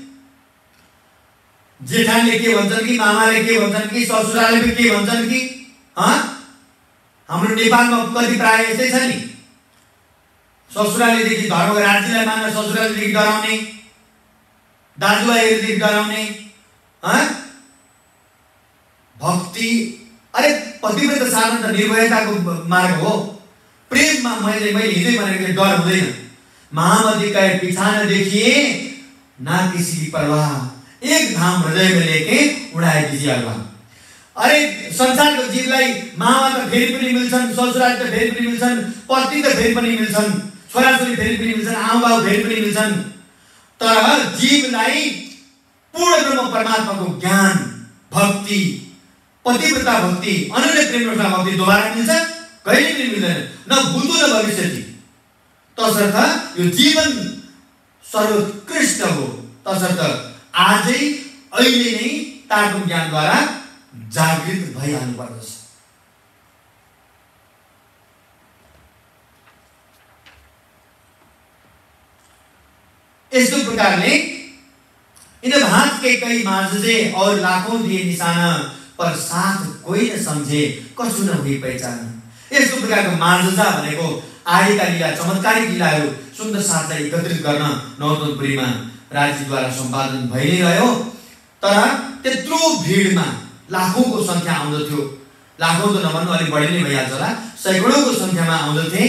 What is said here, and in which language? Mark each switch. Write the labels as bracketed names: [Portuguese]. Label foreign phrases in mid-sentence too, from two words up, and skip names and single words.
[Nepali] जेठाले के भन्छन् कि, मामाले के भन्छन् कि, ससुराले पनि के भन्छन् कि, हाम्रो नेपालमा कति प्राय यस्तै छ नि, ससुरालीदेखि घरको राज्यलाई मान्न, ससुरालीदेखि डराउने, दाजुभाइहरूदेखि डराउने। भक्ति, अरे पतिव्रत साधन त निर्भयताको मार्ग हो। प्रेममा मैले हिँड्दै भनेको डर हुँदैन। [Hindi] महामती का पीछा न देखिए ना किसी की परवाह, एक धाम हृदय में लेके उड़ाए दीजिए अल्लाह। [Nepali] अरे संसारको जीवलाई मामा त फेरि पनि मिल्छन्, ससुराली त फेरि पनि मिल्छन्, पति त फेरि पनि मिल्छन्, छोराछोरी फेरि पनि मिल्छन्, आमाबाउ फेरि पनि मिल्छन्, तर जीवलाई पूर्ण ब्रह्म परमात्माको ज्ञान, भक्ति, पतिव्रता भक्ति, अनन्य प्रेम भक्ति दोबारा मिल्छ? कहिले पनि मिल्दैन, [Sanskrit] न भूतो न भविष्यति। [Nepali] तसर्थ यो जीवन सर्वोत्कृष्ट हो। तसर्थ आजै अहिले नै तार्कुम ज्ञानद्वारा जागृत भइहाल्नु पर्दछ। [Hindi] इस प्रकारले इन भांत के कई मार्जे और लाखों दिए निशाना, पर साथ कोई न समझे कछु न हुई पहचान। [Nepali] यस्तो प्रकारको मार्जा भनेको आदिका लीला, चमत्कारिक लीलाहरू सुन्दर साथलाई एकत्रित गर्न नौतनपुरीमा राज्यद्वारा सम्पादन भइ नै रह्यो। तर त्यत्रो भिडमा लाखौंको संख्या आउँदथ्यो, लाखौं त नभन्नु अलि बढी नै भइहाल्छ होला, सैकडौंको संख्यामा आउँदथे।